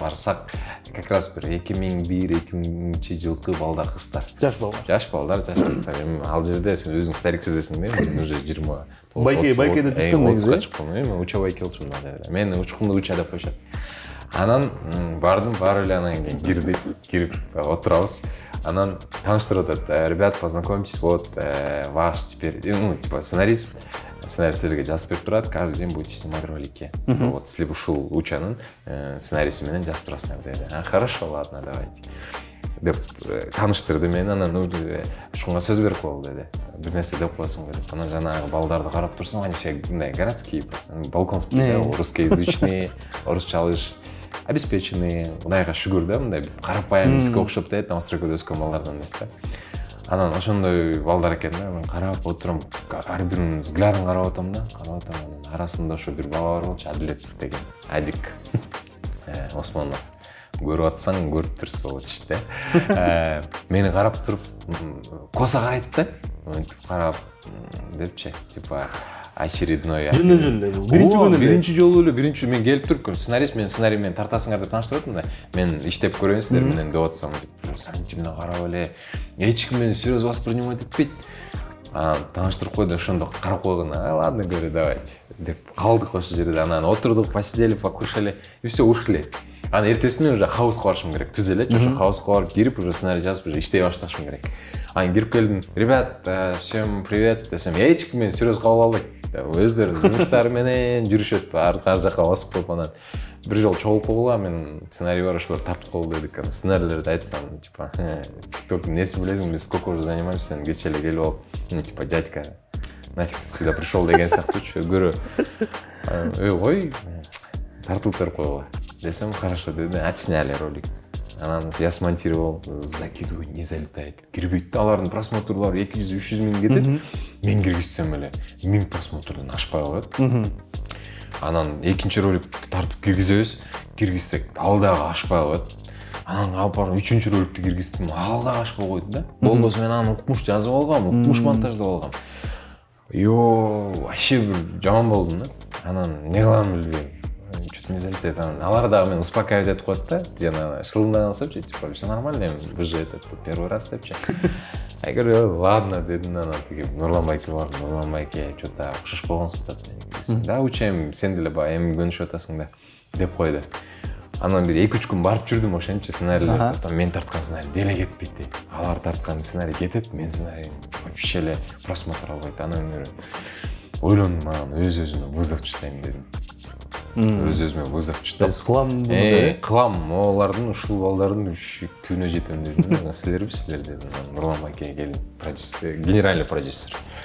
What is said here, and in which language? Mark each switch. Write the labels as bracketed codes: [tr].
[ky] Барсак, как раз бир 2001-2002 жылкы балдар, кыздар. Жаш балдар, жаш кыздар. Ал жерде сен өзүң старик сезесиң да, мен уже 20. Байке деп түшкөн негизи. Мен уча байке болчумун да. Мени учкунду уча деп коюшат. Анан бардым, барып эле анан кийин кирип отурабыз. Анан тааныштырып атат. [ru] Ребят, познакомьтесь, вот ваш теперь, ну, типа сценарист. [ky] Сценаристерге жазып берип турат, [ru] каждый день будете снимать ролики. [ky] Вот, если ушул учанын сценарийси менен жазып турасыңар деди. [ru] Хорошо, ладно, давайте. [ky] Деп тааныштырды мени, анан ушунга сөз берип кой деди. Бир нерсе деп коесуң деп. Анан жанагы балдарды карап турсаң, [ru] они все [ky] мындай городские пацаны, балконские, русскоязычный, орусча алыш, обеспеченный. Мындайга шүгүр да, мындай карапайым бизге окшоп дейт, Новостройкада өскөн балдардан эмес да. Анан ошондой балдар экен да, мен карап отурам, ар биринин взглядын карап атам да, анан арасында ошо бир бала бар болчу, Адилет деген, Адик Осмонов. Көрүп атсаң, көрүп турсуң болчу да. Мени карап туруп, коса карайт да, мынтип карап депчи, типа очередной. Биринчи жолу эле, мен келип туруп, сценарист, мен сценарий менен тартасыңар деп тааныштырып атам да. Мен иштеп көрөйүн силер менен деп атсам, сантимне карап эле, эч ким мени [ru] серьез воспринимать [ky] этпейт. Тааныштырып койду, ошондо карап койгон. [ru] Ладно, говорю, давайте. [ky] Деп калдык ошол жерде. Анан отурдук, [ru] посидели, покушали, и все, ушли. [ky] Анан эртесинен уже хаусқа барышым керек. Түз эле, ошо хаусқа барып кирип, уже сценарий жазып, уже иштей башташым керек. Анан кирип келдим. [ru] Ребят, всем привет [ky] десем, эч ким мени серьез кабыл албайт. Өздөрүнүн жумуштары менен жүрүшөт, ар жака басып коюп анан бир жолу чогулуп койгула, мен сценарий бар, ошолор тартып койгул дедик. Анан сценарийлерди айтсам, типа, TikTok несин билесиң, биз [ru] сколько уже занимаемся, [ky] кече эле келип алып, [ru] ну типа, дядька, нафиг ты сюда пришел [ky] деген сыяктуучу көрө. Ой, тартылып берип койгула. [ru] Десем, хорошо, деди, отсняли ролик. Анан я смонтировал, закидываю, не залетает. [ky] Кирбейт, алардын просмотрлары 200-300 миң кетет. Мен киргизсем эле 1000 просмотрдан ашпай коет. Анан экинчи ролик тартып киргизебиз, киргизсек ал дагы ашпай коет. Анан алып барып үчүнчү роликти киргиздим, ал дагы ашпай койду да. Болбосо мен аны укмуш жазып алгам, укмуш монтаждап алгам. Вообще бир жаман болдум да. Анан не кыламын билбейм. [ru] Что-то не залетает. [ky] Алар дагы мени успокаивать этип коет да. Жана шылыңдаган сапчы, типа, [ru] все нормально, вы же это первый раз [ky] депчи. [ru] Я говорю, ладно, [ky] дедим, анан тиги Нурлан байке бар, Нурлан байке что-то окшош болгонсуң деп. Да, учайм, сен деле баягы эми көнүшүп атасың да, деп койду. Анан бир 2-3 күн барып жүрдүм ошентчи сценарийлер. Мен тарткан сценарий деле кетпейт дейт. Алар тарткан сценарий кетет, мен сценарий вообще эле просмотр албайт. Анан ойлондум, анан өз-өзүмө вызов чытайм дедим. Өз-өзүмө вызов чытап. Кылам буну. Кылам, олардын ушул балдардын түбүнө жетем дедим. Силер дедим. Нурлан байке келдим, продюсер, генеральный продюсер.